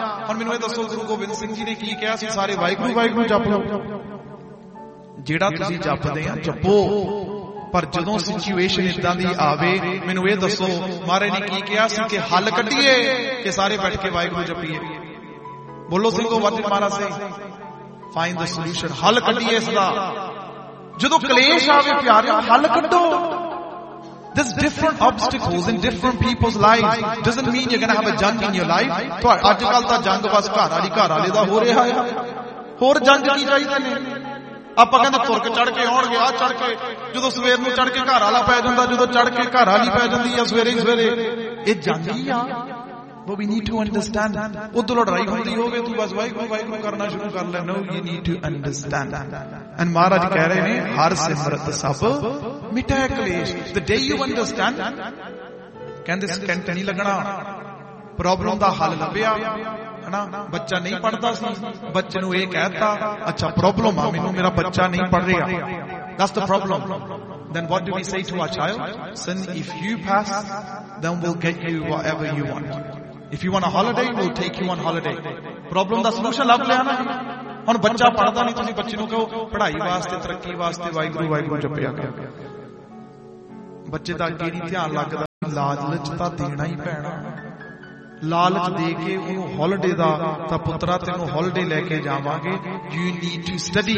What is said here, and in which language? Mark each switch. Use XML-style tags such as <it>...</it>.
<pa>ਹੁਣ ਮੈਨੂੰ ਇਹ ਦੱਸੋ, ਗੁਰੂ ਗੋਬਿੰਦ ਸਿੰਘ ਜੀ ਨੇ ਕੀ ਕਿਹਾ ਸੀ? ਸਾਰੇ ਵਾਹਿਗੁਰੂ ਵਾਹਿਗੁਰੂ ਜਪ ਲਓ, ਜਿਹੜਾ ਤੁਸੀਂ ਜਪਦੇ ਆ ਜਪੋ, ਪਰ ਜਦੋਂ ਸਿਚੁਏਸ਼ਨ ਇੱਦਾਂ ਦੀ ਆਵੇ ਮੈਨੂੰ ਇਹ ਦੱਸੋ, ਮਹਾਰਾਜ ਨੇ ਕੀ ਕਿਹਾ ਸੀ? ਕਿ ਹੱਲ ਕੱਢੀਏ ਕਿ ਸਾਰੇ ਬੈਠ ਕੇ ਵਾਹਿਗੁਰੂ ਜਪੀਏ? ਬੋਲੋ ਸਿੰਘੋ, ਵਰਜ ਮਹਾਰਾਜ ਸੇ</pa> <en>find the solution,</en> <pa>ਹੱਲ ਕੱਢੀਏ ਇਸਦਾ। ਜਦੋਂ ਕਲੇਸ਼ ਆਵੇ ਪਿਆਰੇ, ਹੱਲ ਕੱਢੋ।</pa> <en>There's different obstacles in different people's lives. Doesn't mean you're going to have a jang in your life.</en> <pa>ਤੋ ਅੱਜ ਕੱਲ ਤਾਂ ਜੰਗ ਬਸ ਘਰ ਵਾਲੀ ਘਰ ਵਾਲੇ ਦਾ ਹੋ ਰਿਹਾ ਹੈ, ਹੋਰ ਜੰਗ ਕੀ ਚਾਹੀਦੇ ਨੇ? ਆਪਾਂ ਕਹਿੰਦੇ ਤੁਰਕ ਚੜ ਕੇ ਆਉਣਗੇ, ਆਹ ਚੜ ਕੇ, ਜਦੋਂ ਸਵੇਰ ਨੂੰ ਚੜ ਕੇ ਘਰ ਵਾਲਾ ਪੈ ਜਾਂਦਾ, ਜਦੋਂ ਚੜ ਕੇ ਘਰ ਵਾਲੀ ਪੈ ਜਾਂਦੀ ਆ ਸਵੇਰੇ ਹੀ ਸਵੇਰੇ, ਇਹ ਜੰਗ ਹੀ ਆ।</pa> <en>But we need to understand that.</en> <pa>ਉਧਰ ਲੜਾਈ ਹੁੰਦੀ ਹੋਵੇ ਤੂੰ ਬਸ ਵਾਹਿਗੁਰੂ ਵਾਹਿਗੁਰੂ ਕਰਨਾ ਸ਼ੁਰੂ ਕਰ ਲੈ।</pa> <en>No, you need to understand.</en> <pa>And ਮਹਾਰਾਜ ਕਹਿ ਰਹੇ ਨੇ ਹਰ ਸਿਮਰਤ ਸਭ ਮਿਟੈ ਕਲੇਸ਼।</pa> <en>The day you understand,</en> <pa>ਕਹਿੰਦੇ ਸਕੈਂਟ ਨਹੀਂ ਲੱਗਣਾ, ਪ੍ਰੋਬਲਮ ਦਾ ਹੱਲ ਲੱਭਿਆ। ਹਨਾ, ਬੱਚਾ ਨਹੀਂ ਪੜ੍ਹਦਾ ਸੀ, ਬੱਚੇ ਨੂੰ ਇਹ ਕਹਿਤਾ, ਅੱਛਾ ਪ੍ਰੋਬਲਮ ਆ ਮੈਨੂੰ, ਮੇਰਾ ਬੱਚਾ ਨਹੀਂ ਪੜ੍ਹ ਰਿਹਾ,</pa> <en>that's the problem. Then what do we say to our child? Son, if you pass, then we'll get you whatever you want. If you want a holiday, we'll take you on holiday.</en> <pa>Problem da solution lab le ana, ਹੁਣ ਬੱਚਾ ਪੜ੍ਹਦਾ ਨੀ, ਤੁਸੀਂ ਬੱਚੇ ਨੂੰ ਕਹੋ ਪੜ੍ਹਾਈ ਵਾਸਤੇ, ਤਰੱਕੀ ਵਾਸਤੇ ਵਾਹਿਗੁਰੂ ਵਾਹਿਗੁਰੂ ਜਪਿਆ ਕਰੋ। ਬੱਚੇ ਦਾ ਅੱਗੇ ਨੀ ਧਿਆਨ ਲੱਗਦਾ, ਲਾਲਚ ਤਾਂ ਦੇਣਾ ਹੀ ਪੈਣਾ। ਲਾਲਚ ਦੇ ਕੇ ਉਹਨੂੰ ਹੋਲੀਡੇ ਦਾ, ਤਾਂ ਪੁੱਤਰਾ ਤੈਨੂੰ ਹੋਲੀਡੇ ਲੈ ਕੇ ਜਾਵਾਂਗੇ,</pa> <en>You need to study.</en>